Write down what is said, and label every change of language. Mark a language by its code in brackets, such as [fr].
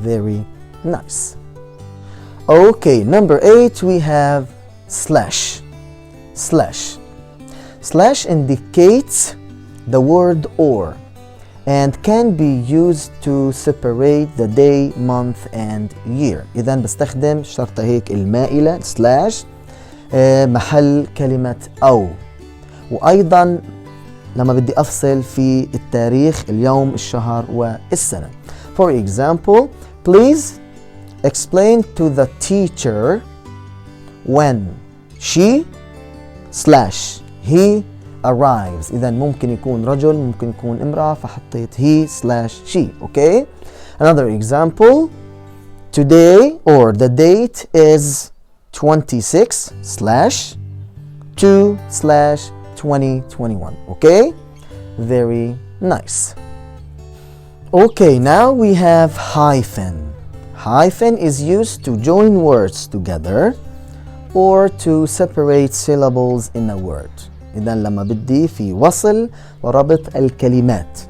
[en] Very nice. Okay, number 8, we have slash. Slash. Slash indicates the word or and can be used to separate the day, month and year. [ar] إذا بستخدم شرطة هيك المائلة slash محل كلمة أو، وأيضا لما بدي أفصل في التاريخ، اليوم، الشهر والسنة. [en] For example, please explain to the teacher when she slash he arrives. [ar] إذا ممكن يكون رجل، ممكن يكون امرأة، فحطيت [en] he slash she. Okay. Another example, today or the date is 26 slash 2 slash 2021. Okay, very nice. Okay, now we have hyphen. Hyphen is used to join words together or to separate syllables in a word. [ar] إذا لما بدي في وصل وربط الكلمات.